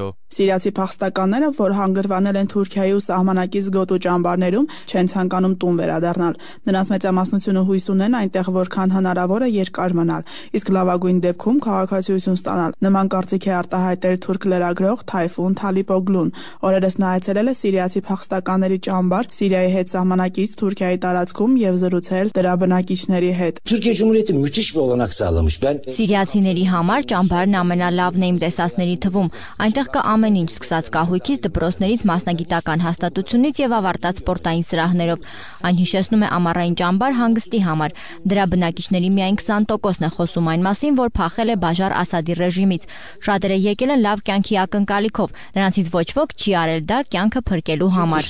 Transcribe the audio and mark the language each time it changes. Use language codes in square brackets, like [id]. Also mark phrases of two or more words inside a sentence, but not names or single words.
[hy] Սիրիացի փախստականները, որ հանգրվանել են Թուրքիայի ու սահմանակից գոտու ճամբարներում, չեն ցանկանում տուն վերադառնալ։ Նրանց մեծամասնությունը հույս ունեն այնտեղ որքան հնարավոր է երկար մնալ, իսկ լավագույն դեպքում քաղաքացիություն ստանալ։ Նման կարծիք է արտահայտել թուրք լրագրող Թայֆուն Թալիպօգլուն։ Օրերս նա այցելել է սիրիացի փախստականների ճամբար Սիրիայի հետ սահմանակից Թուրքիայի տարածքում եւ զրուցել դրա բնակիչների հետ։ [tr] Türkiye Cumhuriyeti müthiş bir olanak sağlamış. [hy] Սիրիացիների համար ճամբարն ամենալավն է իմ տեսածների թվում։ Այնտեղ կա ամեն ինչ, սկսած կահույքից, դպրոցներից, մասնագիտական հաստատությունից եւ ավարտած սպորտային սրահներով։ Այն հիշեցնում է ամառային ճամբար հանգստի համար։ Դրա բնակիչների միայն 20%-ն է խոսում այն մասին, որ փախել է Բաշար Ասադի ռեժիմից։ Շատերը եկել են լավ կյանքի ակնկալիքով։ Նրանցից ոչ ոք չի արել դա կյանքը փրկելու համար։